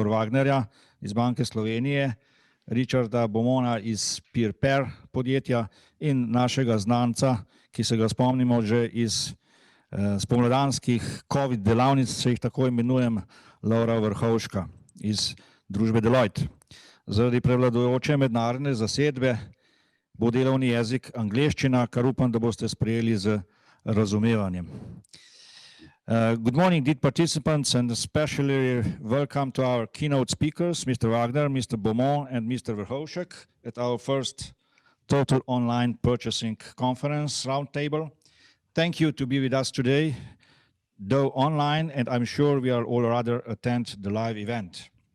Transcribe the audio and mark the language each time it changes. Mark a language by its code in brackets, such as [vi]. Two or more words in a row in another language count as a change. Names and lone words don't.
[sl] Wagnerja iz Banke Slovenije, Richarda Beaumonta iz Peer podjetja in našega znanca, ki se ga spomnimo že iz spomladanskih COVID delavnic, če jih tako imenujem, Laura Vrhovška iz družbe Deloitte. Zaradi prevladujoče mednarodne zasedbe bo delovni jezik angleščina, kar upam, da boste sprejeli z razumevanjem. [en] Good morning, dear participants, and especially welcome to our keynote speakers, Mr. Wagner, Mr. Beaumont, and Mr. Verhofstadt at our first total online purchasing conference roundtable. Thank you to be with us today, though online, and I'm sure we are all rather attend the live event.